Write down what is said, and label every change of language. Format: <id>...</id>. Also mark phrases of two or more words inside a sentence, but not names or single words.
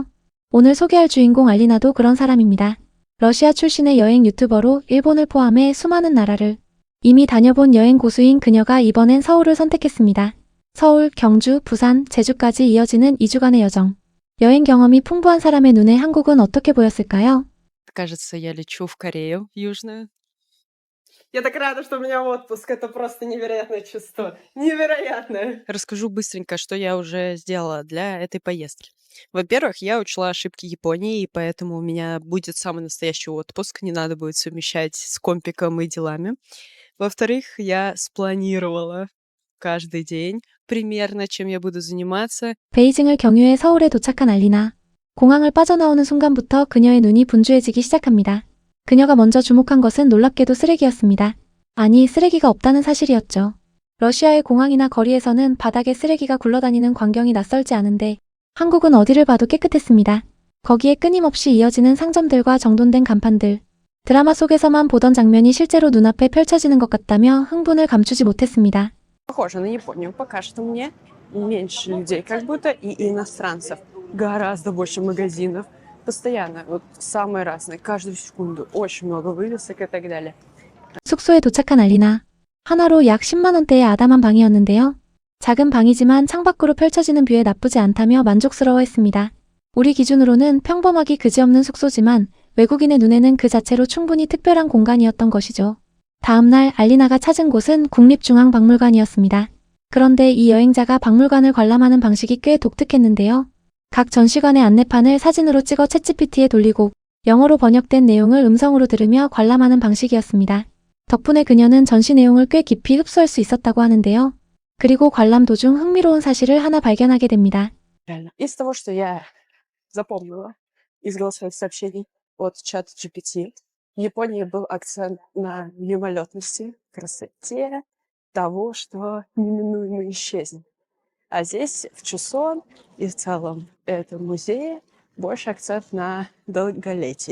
<ko>오늘 소개할 주인공 알리나도 그런 사람입니다. 러시아 출신의 여행 유튜버로 일본을 포함해 수많은 나라를 이미 다녀본 여행 고수인 그녀가 이번엔 서울을 선택했습니다. 서울, 경주, 부산, 제주까지 이어지는 2주간의 여정. 여행 경험이 풍부한 사람의 눈에 한국은 어떻게 보였을까요?</ko> <ru>Кажется, я лечу в Корею Южную. Я так рада, что у меня отпуск. Это просто невероятное чувство. Невероятное. Расскажу быстренько, что я уже сделала для этой поездки. Во-первых, я учла ошибки Японии, и поэтому у меня будет самый настоящий отпуск. Не надо будет совмещать с компиком и делами. Во-вторых, я спланировала каждый день примерно, чем я буду заниматься.</ru> <ko>베이징을 경유해 서울에 도착한 알리나. 공항을 빠져나오는 순간부터 그녀의 눈이 분주해지기 시작합니다. 그녀가 먼저 주목한 것은 놀랍게도 쓰레기였습니다. 아니, 쓰레기가 없다는 사실이었죠. 러시아의 공항이나 거리에서는 바닥에 쓰레기가 굴러다니는 광경이 낯설지 않은데 한국은 어디를 봐도 깨끗했습니다. 거기에 끊임없이 이어지는 상점들과 정돈된 간판들. 드라마 속에서만 보던 장면이 실제로 눈앞에 펼쳐지는 것 같다며 흥분을 감추지 못했습니다.</ko> <ru>Похоже на Японию. Пока что мне меньше людей как будто и иностранцев. Гораздо больше магазинов. Постоянно. Вот самые разные. Каждую секунду. Очень много вывесок и так далее.</ru> <ko>숙소에 도착한 알리나. 하나로 약 10만 원대의 아담한 방이었는데요. 작은 방이지만 창밖으로 펼쳐지는 뷰에 나쁘지 않다며 만족스러워했습니다. 우리 기준으로는 평범하기 그지없는 숙소지만 외국인의 눈에는 그 자체로 충분히 특별한 공간이었던 것이죠. 다음날 알리나가 찾은 곳은 국립중앙박물관이었습니다. 그런데 이 여행자가 박물관을 관람하는 방식이 꽤 독특했는데요. 각 전시관의 안내판을 사진으로 찍어 챗GPT에 돌리고 영어로 번역된 내용을 음성으로 들으며 관람하는 방식이었습니다. 덕분에 그녀는 전시 내용을 꽤 깊이 흡수할 수 있었다고 하는데요. 그리고 관람 도중 흥미로운 사실을 하나 발견하게 됩니다.</ko> <ru>Реально. Из того, что я запомнила из голосовых сообщений от чата GPT, в Японии был акцент на мимолетности, красоте того, что неминуемо исчезнет. А здесь, в Чосон и в целом этом музее, больше акцент на долголетии.</ru>